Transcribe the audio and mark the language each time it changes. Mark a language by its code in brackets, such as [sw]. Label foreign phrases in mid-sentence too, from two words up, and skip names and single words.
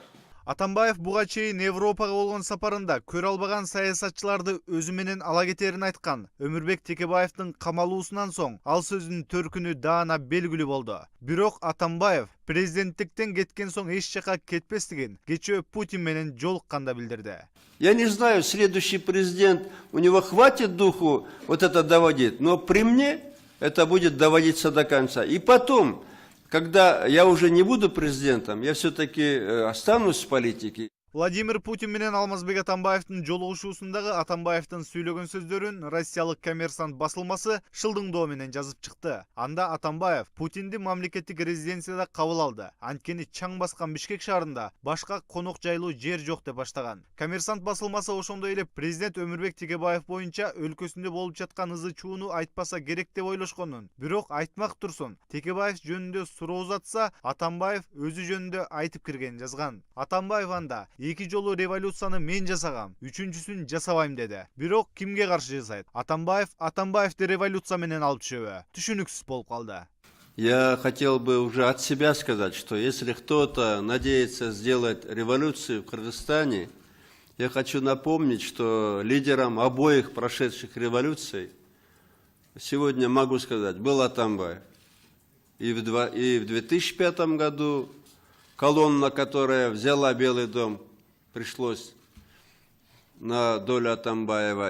[ky] Атамбаев буга чейин Европага болгон сапарында көрө албаган саясатчыларды өзү менен ала кетерин айткан. Өмүрбек Текебаевдин камалуусунан соң ал сөзүнүн төркүнү даана белгилүү болду. Бирок Атамбаев президенттиктен кеткен соң эч жака кетпестигин кечээ Путин менен жолукканда билдирди. [ru] Я не знаю, следующий президент, у него хватит духу вот это доводить, но при мне это будет доводиться до конца. И потом, когда я уже не буду президентом, я все-таки останусь в политике. [ky] Владимир Путин менен Алмазбек Атамбаевдин жолугушуусундагы Атамбаевдин сүйлөгөн сөздөрүн россиялык Коммерсант басылмасы шылдыңдоо менен жазып чыкты. Анда Атамбаев Путинди мамлекеттик резиденцияда кабыл алды. Анткени чаң баскан Бишкек шаарында башка конок жайлуу жер жок деп баштаган. Коммерсант басылмасы ошондой эле президент Өмүрбек Текебаев боюнча өлкөсүндө болуп жаткан ызы чууну айтпаса керек деп ойлошконун. Бирок айтмак турсун. Текебаев жөнүндө суроо узатса, Атамбаев өзү жөнүндө айтып киргенин жазган. Атамбаев анда 2 жолу революцияны мен жасагам, 3-сүн жасабайм деди. Бирок кимге каршы жасайт? Атамбаевди революция менен алып түшөбү? Түшүнүксүз болуп калды. [ru] Я хотел бы уже от себя сказать, что если кто-то надеется сделать революцию в Кыргызстане, я хочу напомнить, что лидером обоих прошедших революций, сегодня могу сказать, был Атамбаев. И в 2005 году колонна, которая взяла Белый дом, пришлось на долю Атамбаева.